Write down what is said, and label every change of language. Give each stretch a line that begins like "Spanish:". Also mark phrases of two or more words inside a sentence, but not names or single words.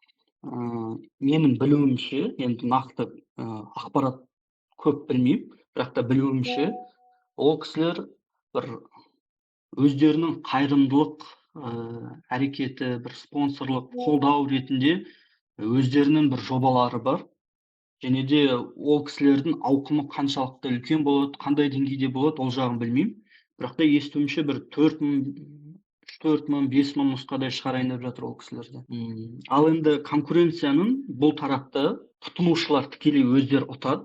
Kyrgyz: менин билүүмчө, эми накты акпарат көп билмейм, бирок та билүүмчө, ол кишилер бир өздөрүнүн кайрымдуулук аракети, бир спонсорлук колдоо иретинде өздөрүнүн бир жобалары бар.
Kazakh: Және де ол кісілердің ауқымы қаншалықты үлкен болады, қандай деңгейде болады, ол жағын білмеймін. Бірақ та естуімше бір 4 мың, 5 мың нұсқадай шығарайын деп жатыр ол кісілерді. Ал енді конкуренцияның бұл тарапта тұтынушылар тікелей өздері ұтады.